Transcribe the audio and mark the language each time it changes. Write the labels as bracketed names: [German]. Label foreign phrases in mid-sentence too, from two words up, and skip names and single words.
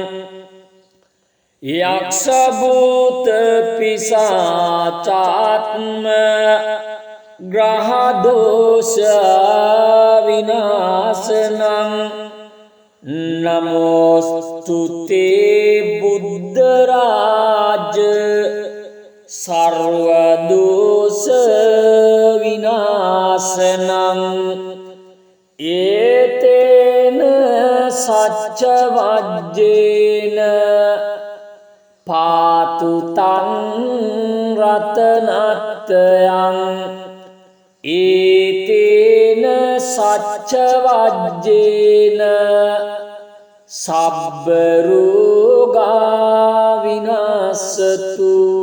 [Pali] යක්ෂ භූත පිසාචාත්ම ග්‍රහ දෝෂ විනාශනං නමෝස්තුතේ බුද්ධ රාජ සර්ව දෝෂ විනාශනං. ඒතේන සච්ච වජ්ජේන පාතු තං රතනත්තයං. ඒතේන සච්ච වජ්ජේන සබ්බ රෝගා විනාශතු.